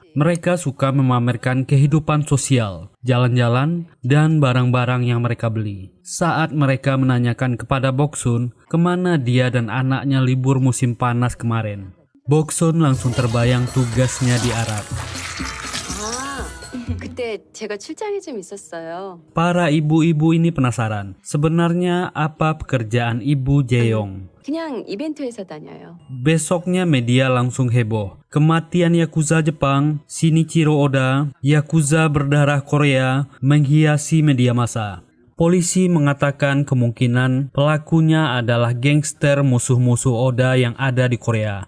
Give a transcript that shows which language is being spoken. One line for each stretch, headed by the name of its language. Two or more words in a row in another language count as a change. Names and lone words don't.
Indonesian: Mereka suka memamerkan kehidupan sosial, jalan-jalan, dan barang-barang yang mereka beli. Saat mereka menanyakan kepada Boksun kemana dia dan anaknya libur musim panas kemarin, Boksun langsung terbayang tugasnya di Arab.
Korean: 그때 제가 출장이 좀 있었어요.
Indonesian: Para ibu-ibu ini penasaran, sebenarnya apa pekerjaan ibu Jae-yong?
Korean: 그냥 이벤트회사 다녀요.
Indonesian: Besoknya media langsung heboh. Kematian Yakuza Jepang, Shinichiro Oda, Yakuza berdarah Korea menghiasi media massa. Polisi mengatakan kemungkinan pelakunya adalah gangster musuh-musuh Oda yang ada di Korea.